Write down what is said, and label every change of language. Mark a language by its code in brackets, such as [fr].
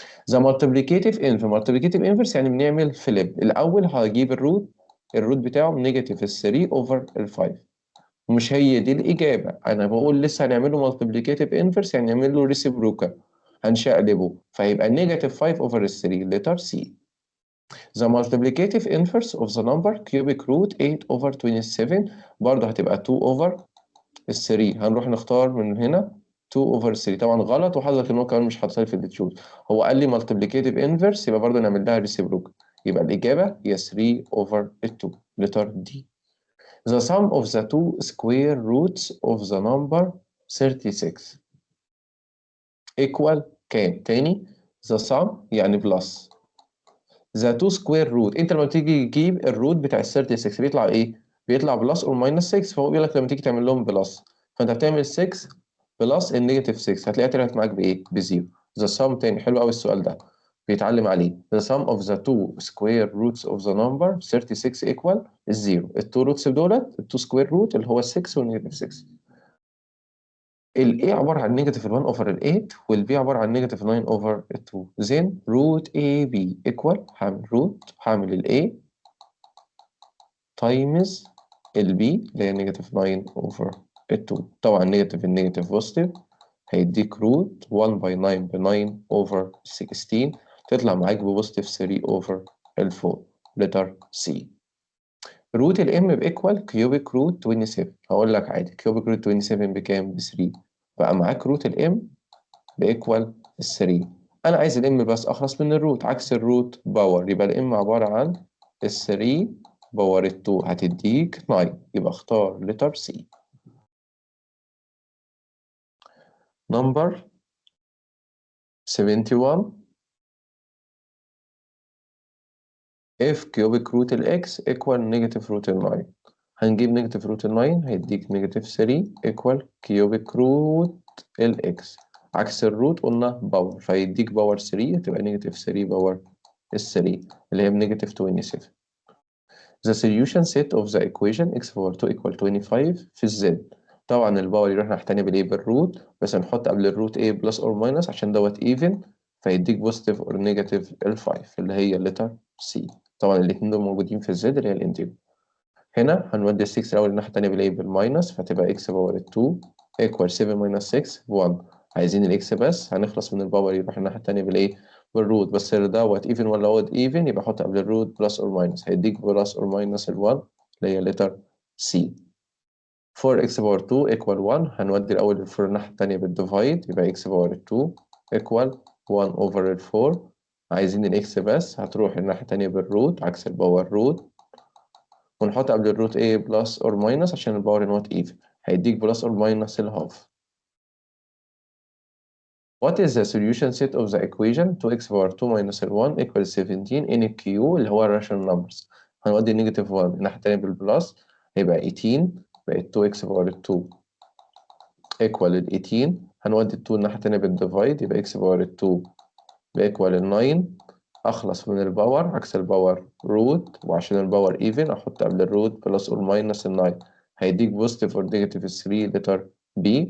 [ar] ذا مالتيبليكيتيف انفرس يعني بنعمل فليب. الاول هجيب الروت بتاعه نيجاتيف 3 اوفر ال 5. مش هي دي الاجابه، انا بقول لسه هنعمله مالتيبليكيتيف انفرس يعني نعمل له ريسيبروكال، هنشقلبه فيبقى نيجاتيف 5 اوفر 3 لتر سي. [en] The multiplicative inverse of the number cubic root 8 over 27 [ar] برضه هتبقى [en] 2 over 3. [ar] هنروح نختار من هنا 2 over 3. طبعا غلط، وحضرتك ان هو كمان مش حاططها لي في التشوز. هو قال لي multiplicative inverse يبقى برضه نعمل لها reciprocal، يبقى الإجابة هي 3 over 2 letter D. [en] The sum of the two square roots of the number 36 equal [ar] كام؟ تاني [en] the sum [ar] يعني [en] plus the two square root. [ar] انت لما تيجي تجيب الروت بتاع ال 36 بيطلع ايه؟ بيطلع بلس اور ماينس 6. فهو بيقول لك لما تيجي تعمل لهم بلس، فانت بتعمل 6 بلس النيجاتيف 6 هتلاقيها طلعت معاك بايه؟ بزيرو. the sum تاني حلو قوي السؤال ده بيتعلم عليه. [en] the sum of the two square roots of the number 36 equal الزيرو. [ar] التو روتس دولت التو سكوير روت اللي هو 6 والنيجاتيف 6. ال A عبارة عن نيجاتيف 1 اوفر ال 8 وال B عبارة عن نيجاتيف 9 اوفر ال 2. [en] then root AB equal [ar] هعمل ال A تايمز ال B اللي هي نيجاتيف 9 اوفر ال 2. طبعا نيجاتيف النيجاتيف بوزيتيف هيديك روت 1 باي 9 ب 9 اوفر 16 تطلع معاك ببوزيتيف 3 اوفر ال 4 لتر C. روت ال M بإيكوال كيوبيك روت 27. هقول لك عادي كيوبيك روت 27 بكام؟ ب 3. بقى معاك روت ال M بإيكوال 3. أنا عايز ال M بس أخلص من الروت، عكس الروت باور، يبقى ال M عبارة عن ال 3 باور 2 هتديك 9. يبقى اختار لتر C. [en] Number 71 if cubic root ال X equal negative root ال 9. [ar] هنجيب negative root ال 9 هيديك negative 3 equal cubic root ال X. عكس الروت قلنا باور فيديك باور 3 تبقى negative 3 باور ال 3 اللي هي بنيجاتيف 27. [en] The solution set of the equation x power 2 equal 25 [ar] في الزد. طبعا الباور يروح ناحية تانية بالايه؟ بالروت، بس هنحط قبل الروت ايه؟ بلس اور ماينس عشان دوت ايفن فيديك بوزيتيف اور نيجاتيف ال 5 اللي هي الليتر سي. طبعا الاتنين دول موجودين في الزد اللي هي الانتجر. هنا هنودي ال 6 الأول الناحية التانية بالايه؟ بالماينس فتبقى x باور 2 equal 7 minus 6 1. عايزين الاكس بس هنخلص من الباور يروح الناحية التانية بالايه؟ بالروت. بس دوت ايفن ولا اود ايفن يبقى حط قبل الروت بلس اور ماينس هيديك بلس اور ماينس ال 1 اللي هي لتر سي. 4x باور 2 equal 1. هنودي الأول ال 4 الناحية التانية بالديفايد يبقى x باور 2 equal 1 over ال 4. عايزين الاكس بس هتروح الناحية التانية بالروت عكس الباور روت، ونحط قبل الروت ايه؟ بلس اور ماينس عشان الباور نوت ايفن هيديك بلس اور ماينس الهاف. [en] What is the solution set of the equation 2x power 2 minus 1 equals 17 in Q [ar] اللي هو الراشونال نمبرز. هنودي نيجاتيف 1 الناحية التانية بالبلس هيبقى 18 بقت 2x power 2 equal ال 18. هنودي ال 2 الناحية التانية بالديفايد يبقى x power 2 بيكوال ال 9. أخلص من الباور عكس الباور روت، وعشان الباور ايفن أحط قبل الروت بلس اور ماينس ال 9 هيديك بوزيتيف اور نيجاتيف 3 لتر بي.